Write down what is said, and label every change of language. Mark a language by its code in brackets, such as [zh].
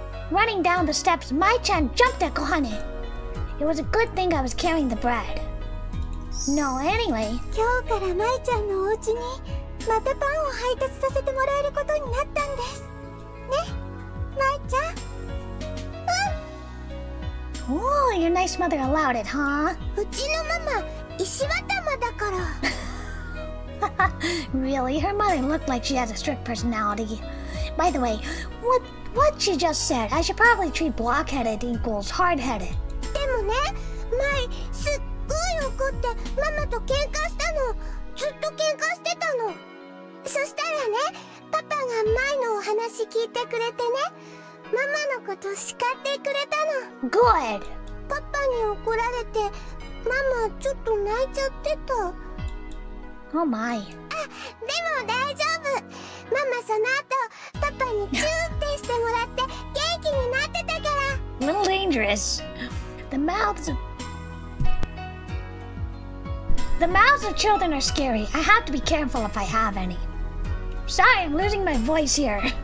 [en] Running down the steps, Mai-chan jumped at Kohane. It was a good thing I was carrying the bread. No, anyway. [ja] 今日から舞ちゃんのお家にまたパンを配達させてもらえることになったんです。ね、舞ちゃん。 [en] Oh, your nice mother allowed it, huh? [ja] うちのママ、石頭だから。 [en] Really? Her mother looked like she has a strict personality. By the way, what she just said, I should probably treat blockheaded equals hard-headed. [ja] でもね、舞、すっごい怒ってママと喧嘩したの。ずっと喧嘩してたの。そしたらね、パパが舞のお話聞いてくれてね、ママのこと叱ってくれたの。 [en] Good! [ja] パパに怒られて、ママちょっと泣いちゃってた。 [en] Oh my. [ja] でも大丈夫。ママその後パパにチューってしてもらって元気になってたから。 [en] Little dangerous. The mouths of children are scary. I have to be careful if I have any. Sorry, I'm losing my voice here.